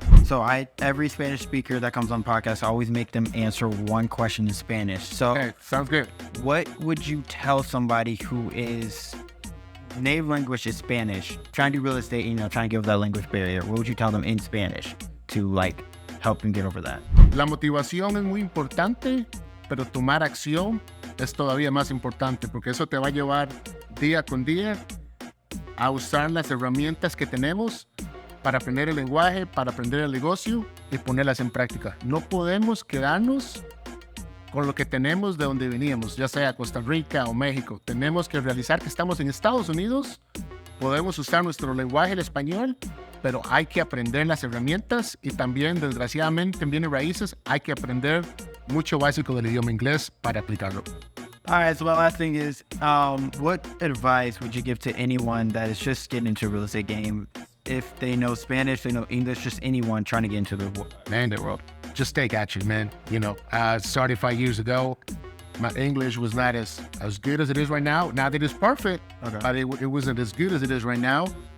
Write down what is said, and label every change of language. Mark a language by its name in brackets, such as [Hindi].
[English] So every Spanish speaker that comes on podcast, I always make them answer one question in Spanish. So Okay, sounds good. what would you tell somebody who is native language is Spanish, trying to do real estate, trying to get over that language barrier? What would you tell them in Spanish to help them get over that? [Spanish] La motivación es muy importante, pero tomar acción es todavía más importante porque eso te va a llevar día con día a usar las herramientas que tenemos para aprender el lenguaje, para aprender el negocio y ponerlas en práctica. No podemos quedarnos con lo que tenemos de donde veníamos, ya sea Costa Rica o México. Tenemos que realizar que estamos en Estados Unidos, podemos usar nuestro lenguaje, el español, pero hay que aprender las herramientas y también, desgraciadamente, en bienes raíces, hay que aprender mucho básico del idioma inglés para aplicarlo. [English] All right, so my last thing is, what advice would you give to anyone that is just getting into a real estate game? If they know Spanish, they know English, just anyone trying to get into the world. Just take action, man. Started 5 years ago. My English was not as good as it is right now. Not that it's perfect, but it wasn't as good as it is right now.